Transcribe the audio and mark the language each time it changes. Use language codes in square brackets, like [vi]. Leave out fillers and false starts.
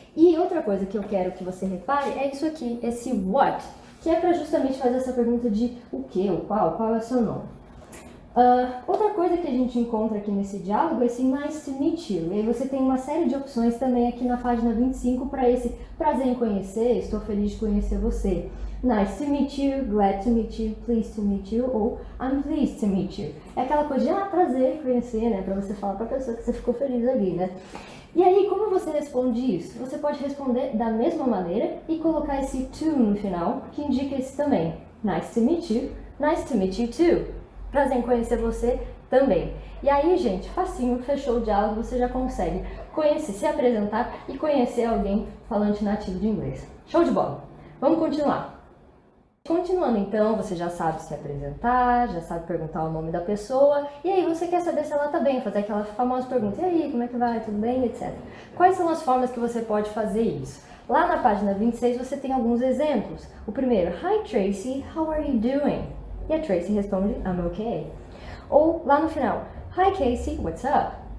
[pt] E outra coisa que eu quero que você repare é isso aqui, esse what, que é para justamente fazer essa pergunta de o que, o qual é o seu nome. Outra coisa que a gente encontra aqui nesse diálogo é esse [en] nice to meet you. [pt] E aí você tem uma série de opções também aqui na página 25 para esse prazer em conhecer, estou feliz de conhecer você. [en] Nice to meet you, glad to meet you, pleased to meet you ou I'm pleased to meet you. [pt] É aquela coisa de prazer em conhecer, né? Para você falar para a pessoa que você ficou feliz ali, né? E aí, como você responde isso? Você pode responder da mesma maneira e colocar esse to no final, que indica isso também. [en] Nice to meet you too. [pt] Prazer em conhecer você também. E aí, gente, facinho, fechou o diálogo, você já consegue conhecer, se apresentar e conhecer alguém falante nativo de inglês. Show de bola! Vamos continuar. Continuando então, você já sabe se apresentar, já sabe perguntar o nome da pessoa, e aí você quer saber se ela tá bem, fazer aquela famosa pergunta, e aí, como é que vai, tudo bem, etc. Quais são as formas que você pode fazer isso? Lá na página 26 você tem alguns exemplos. O primeiro, [en] Hi Tracy, how are you doing? [pt] E a Tracy responde, [en] I'm okay. [pt] Ou lá no final, [en] Hi Casey, what's up?